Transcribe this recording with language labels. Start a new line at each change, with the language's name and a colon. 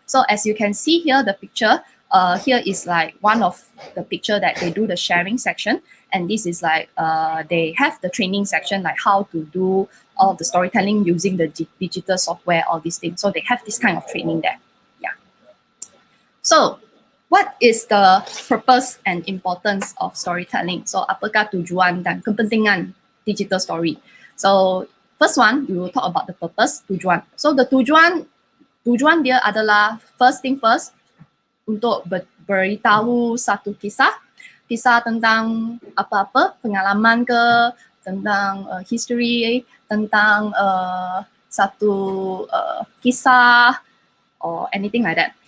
English: So as you can see here, the picture, here is like one of the picture that they do the sharing section. And this is like, they have the training section, like how to do all the storytelling using the digital software, all these things. So they have this kind of training there. Yeah. So what is the purpose and importance of storytelling?
Malay: So apakah tujuan dan kepentingan digital story?
English: So first one, we will talk about the purpose, tujuan.
Malay: So the tujuan dia adalah
English: first thing first,
Malay: untuk beritahu satu kisah tentang apa-apa, pengalaman ke, tentang history, tentang satu kisah
English: or anything like that.